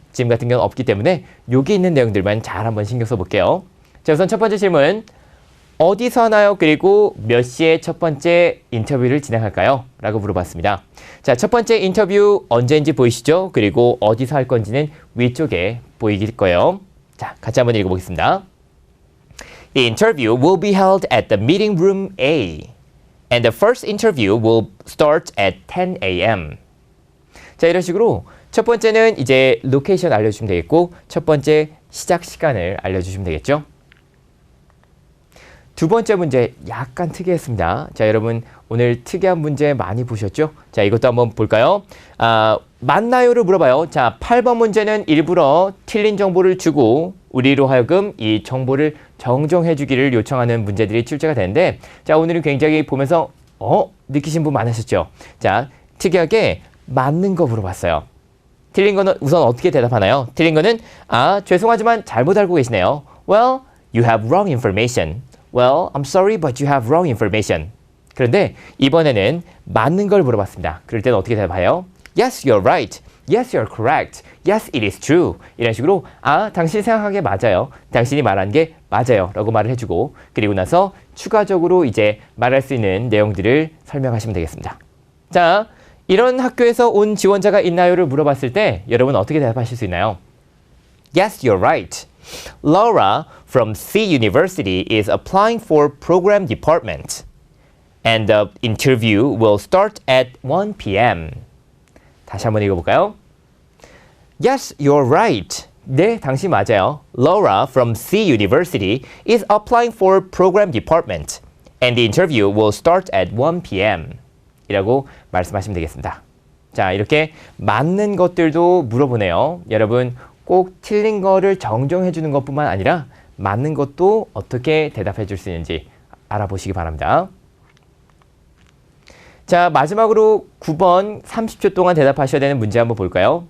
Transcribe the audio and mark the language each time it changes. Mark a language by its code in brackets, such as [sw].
[ko] 지금 같은 경우는 없기 때문에 여기 있는 내용들만 잘 한번 신경 써볼게요. 자, 우선 첫 번째 질문, 어디서 하나요? 그리고 몇 시에 첫 번째 인터뷰를 진행할까요? 라고 물어봤습니다. 자, 첫 번째 인터뷰 언제인지 보이시죠? 그리고 어디서 할 건지는 위쪽에 보이길 거예요. 자, 같이 한번 읽어보겠습니다. [en] The interview will be held at the meeting room A. And the first interview will start at 10 a.m. [ko] 자, 이런 식으로 첫 번째는 이제 로케이션 알려주시면 되겠고 첫 번째 시작 시간을 알려주시면 되겠죠. 두 번째 문제 약간 특이했습니다. 자, 여러분 오늘 특이한 문제 많이 보셨죠? 자, 이것도 한번 볼까요? 맞나요를 물어봐요. 자, 8번 문제는 일부러 틀린 정보를 주고 우리로 하여금 이 정보를 정정해 주기를 요청하는 문제들이 출제가 되는데 자, 오늘은 굉장히 보면서 느끼신 분 많으셨죠? 자, 특이하게 맞는 거 물어봤어요. 틀린 거는 우선 어떻게 대답하나요? 틀린 거는 죄송하지만 잘못 알고 계시네요. [en] Well, you have wrong information. Well, I'm sorry, but you have wrong information. [ko] 그런데 이번에는 맞는 걸 물어봤습니다. 그럴 때는 어떻게 대답해요? [en] Yes, you're right. Yes, you're correct. Yes, it is true. [ko] 이런 식으로 당신이 생각한 게 맞아요. 당신이 말한 게 맞아요. 라고 말을 해주고 그리고 나서 추가적으로 이제 말할 수 있는 내용들을 설명하시면 되겠습니다. 자, 이런 학교에서 온 지원자가 있나요를 물어봤을 때 여러분 어떻게 대답하실 수 있나요? [en] Yes, you're right. Laura from C University is applying for program department. And the interview will start at 1 p.m. [ko] 다시 한번 읽어볼까요? [en] Yes, you're right. [ko] 네, 당신 맞아요. [en] Laura from C University is applying for program department. And the interview will start at 1 p.m. [ko] 이라고 말씀하시면 되겠습니다. 자, 이렇게 맞는 것들도 물어보네요. 여러분 꼭 틀린 거를 정정해 주는 것뿐만 아니라 맞는 것도 어떻게 대답해 줄 수 있는지 알아보시기 바랍니다. 자, 마지막으로 9번 30초 동안 대답하셔야 되는 문제 한번 볼까요?